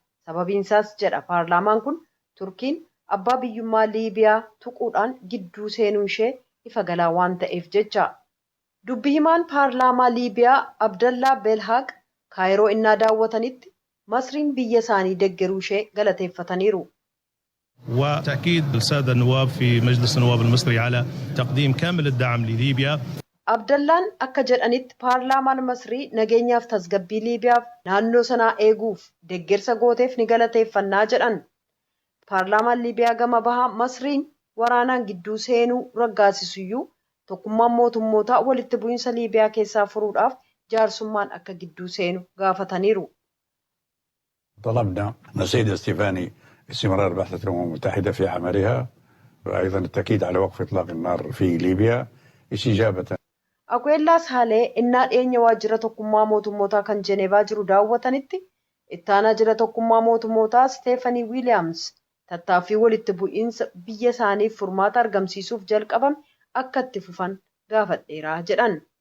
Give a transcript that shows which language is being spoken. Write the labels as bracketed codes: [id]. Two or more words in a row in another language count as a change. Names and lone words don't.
[om] Sababiin isaas jedha paarlaamaan kun Turkiin abbaa biyyummaa Liibiyaa tuquudhaan gidduu seenuu ishee ifa galaa waan ta'eef jecha. Dubbi himaan paarlaamaa Liibiyaa Abdallaa Belhaaq Kaayiroo innaa daawwatanitti Masriin biyya isaanii deeggaruu ishee galateeffataniiru. [ar] وتأكيد السادة النواب في مجلس النواب المصري على تقديم كامل الدعم لليبيا. [om] Abdallaan akka jedhanitti paarlaamaan Masrii nageenyaaf tasgabbii Liibiyaaf naannoo sanaa eeguuf deeggarsa gooteef ni galateeffannaa jedhan. Paarlaamaan Liibiyaa gama bahaa Masriin waraanaan gidduu seenuu raggaasisuyyuu tokkummaan mootummootaa walitti bu'iinsa Liibiyaa keessaa furuudhaaf jaarsummaan akka gidduu seenu gaafataniiru. [ar] طلبنا من السيد السيفاني استمرار بعثة الأمم المتحدة في عملها وأيضًا التأكيد على وقف إطلاق النار في ليبيا استجابة. [om] Aquellaa Saalee innaa dhiyeenya waajjira tokkummaa mootummootaa kan Jeneevaa jiru daawwatanitti ittaanaa jira tokkummaa mootummootaa Stephanie Williams tattaaffii walitti bu'iinsa biyya isaaniif furmaata argamsiisuuf jalqabame akka itti fufan gaafadheeraa jedhan.